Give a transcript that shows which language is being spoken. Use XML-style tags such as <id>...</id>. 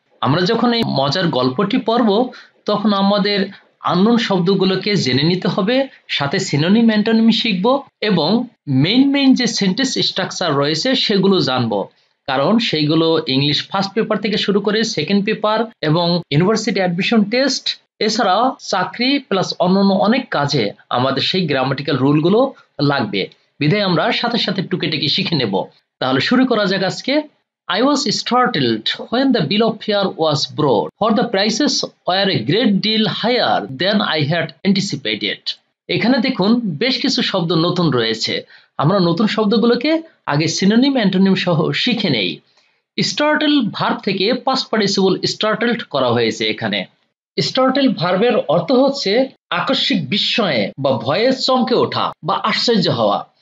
<bn>আমরা যখন এই মজার গল্পটি পড়ব তখন আমাদের আননোন শব্দগুলোকে জেনে নিতে হবে, সাথে সিনোনিম অ্যান্টোনিম শিখব এবং মেইন যে সেন্টেন্স স্ট্রাকচার রয়েছে সেগুলো জানবো, কারণ সেইগুলো ইংলিশ ফার্স্ট পেপার থেকে শুরু করে সেকেন্ড পেপার এবং ইউনিভার্সিটি অ্যাডমিশন টেস্ট এছাড়া চাকরি প্লাস অন্যান্য অনেক কাজে আমাদের সেই গ্রামাটিক্যাল রুলগুলো লাগবে। বিধায় আমরা সাথে সাথে টুকিটাকি শিখে নেব। তাহলে শুরু করা যাক আজকে।</bn> <en>I was startled when the bill of fare was brought, for the prices were a great deal higher than I had anticipated.</en> <bn>এখানে দেখুন বেশ কিছু শব্দ নতুন রয়েছে। আমরা নতুন শব্দগুলোকে আগে সিনোনিম অ্যান্টোনিম সহ শিখে নেই। স্টার্টল ভার্ব থেকে পাস্ট পার্টিসিপল স্টার্টলড করা হয়েছে এখানে। স্টার্টল ভার্বের অর্থ হচ্ছে আকস্মিক বিস্ময়ে বা ভয়ে চমকে ওঠা বা আশ্চর্য হওয়া।</bn>